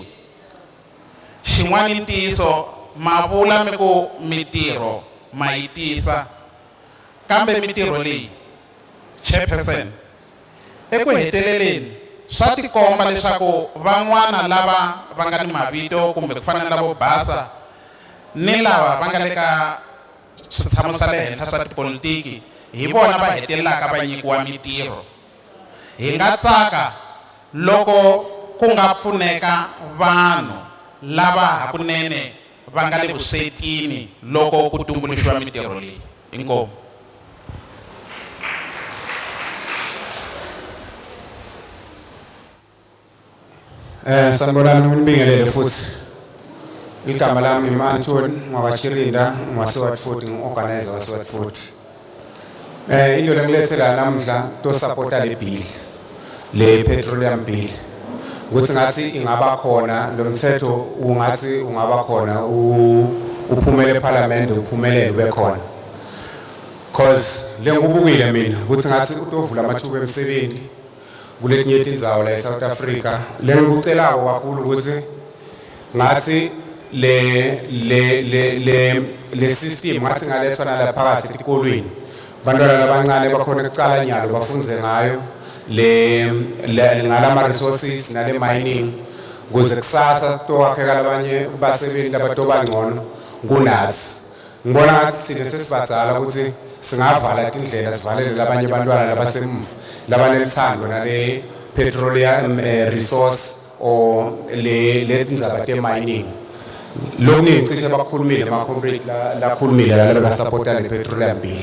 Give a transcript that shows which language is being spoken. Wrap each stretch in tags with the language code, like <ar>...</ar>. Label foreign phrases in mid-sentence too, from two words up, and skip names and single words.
<ts>Xin'wana ntiyiso ma vula mi ku mitirho ma yi tisa kambe mitirho leyi chairperson eku heteleleni swa tikomba leswaku van'wana lava va nga ni mavito kumbe ku fana na lavo basa ni lava va nga le ka switshamo swa le henhla swa tipolitiki hi vona va hetelelaka va nyikiwa mitirho. Hi nga tsaka loko ku nga pfuneka vanhu lava hakunene va nga le vuswetini loko ku tumbuluxiwa mitirho leyi. Inkomu.</ts> <zu>Sanibonani nibingelele futhi. Igama lami Anthony Ngwabachirinda ngwasewatford ngiorganizer wasewatford.</zu> <ss>Into lengilethela namhla to supporta le bill le</ss> <en>petroleum bill.</en> <ss>Ukuthi ngathi ingaba khona lo mthetho ungathi ungaba khona uphumele eParliament uphumelele ube khona. Because lengubukile mina ukuthi ngathi utovula amathuba emisebenzi kuletinye indzawo la eSouth Africa lengikucelako kakhulu ukuthi ngathi le system ngathi ngalethwa nala phakathi etikolweni bantwana labancane bakhona ekucala nyalo bafunze ngayo ngala resources nale mining ukuze kusasa kutowakheka labanye basebenzi labatoba ngcono kunathi. Ngibona ngathi sine sesibadzala ukuthi singavala indlela sivalele labanye bantwana labasemva labanelithando nale</ss> <en>petroleum resource</en> <ss>or le tindzaba te mining. Lokuningi cishe bakhulumile ama-comrade lakhulumile laba basupporta le</ss> <en>petroleum bill.</en>